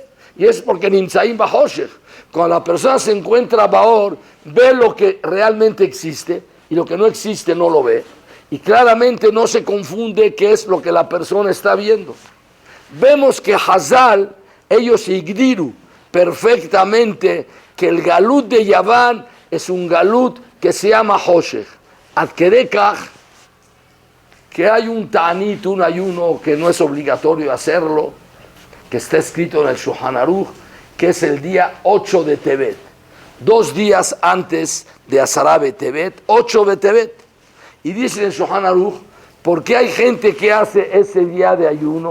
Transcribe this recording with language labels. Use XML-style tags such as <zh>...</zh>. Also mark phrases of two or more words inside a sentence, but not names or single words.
<es>Y es porque</es> <he>נמצאים בחושך.</he> <es>Cuando la persona se encuentra Baor, ve lo que realmente existe y lo que no existe no lo ve. Y claramente no se confunde qué es lo que la persona está viendo. Vemos que Hazal, ellos igdiru perfectamente que el Galut de Yaván es un Galut que se llama Hoshech.</es> <he>עד כדי כך,</he> <es>que hay un ta'anit, un ayuno que no es obligatorio hacerlo, que está escrito en el Shulchan Aruch, que es el día 8 de Tevet, 2 días antes de</es> <he>עשרה בטבת,</he> <es>8 Betevet. Y dice en el Shulchan Aruch, ¿por qué hay gente que hace ese día de ayuno?</es>